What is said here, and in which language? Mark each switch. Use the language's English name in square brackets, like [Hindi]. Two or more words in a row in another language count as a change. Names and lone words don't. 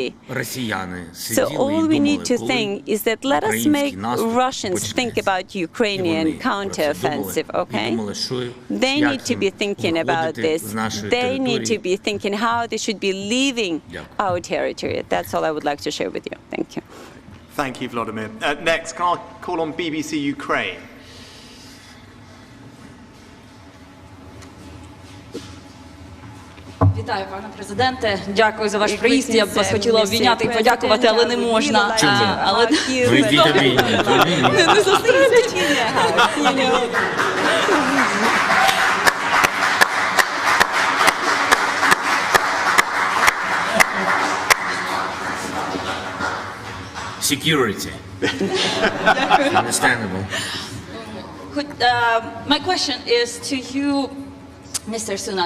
[English] So all we need to think is that let us make Russians think about Ukrainian counter-offensive, okay? They need to be thinking about this. They need to be thinking how they should be leaving our territory. That's all I would like to share with you. Thank you. Thank you, Volodymyr. Next, can I call on BBC Ukraine? [Ukrainian] Вітаю, пане президенте. Дякую за ваш приїзд. Я б вас хотіла обійняти і подякувати, але не можна. Але не зустрілись. [English] Security. Understandable. My question is to you, Mr. Sunak.